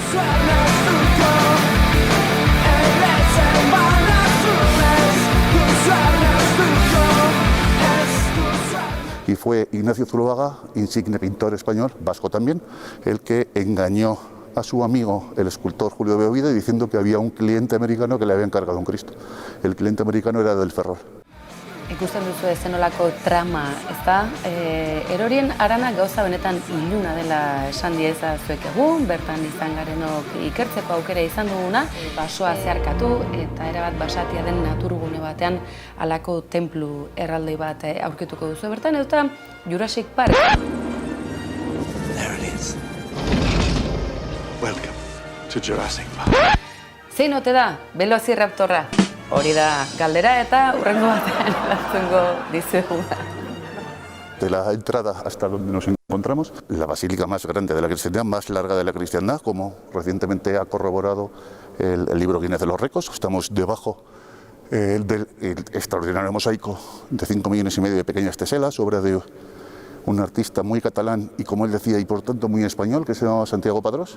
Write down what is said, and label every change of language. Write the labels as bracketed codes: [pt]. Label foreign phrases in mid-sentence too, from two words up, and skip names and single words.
[es] Y fue Ignacio Zuloaga, insigne pintor español, vasco también, el que engañó a su amigo, el escultor Julio Beovide, diciendo que había un cliente americano que le había encargado un Cristo. El cliente americano era del Ferrol. [eu] Ikusten duzu zenolako trama, ezta? Erorien arana gauza benetan iluna dela esan dieza zuek egun, bertan izan garenok ikertzeko aukera izan duguna, basoa zeharkatu eta erabat basatia den naturgune batean halako tenplu erraldoi bat aurkituko duzu bertan, eta Jurassic Park. [en] There it is. Welcome to Jurassic Park. [eu] Zein ote da, Velociraptorra? Hori da galdera eta hurrengo batean erantzungo dizueguna. [es] De la entrada hasta donde nos encontramos, la basílica más grande de la cristiandad, más larga de la cristiandad, como recientemente ha corroborado el libro Guinness de los Récords. Estamos debajo del extraordinario mosaico de 5,5 millones de pequeñas teselas, obra de un artista muy catalán y, como él decía, y por tanto muy español, que se llama Santiago Padrós.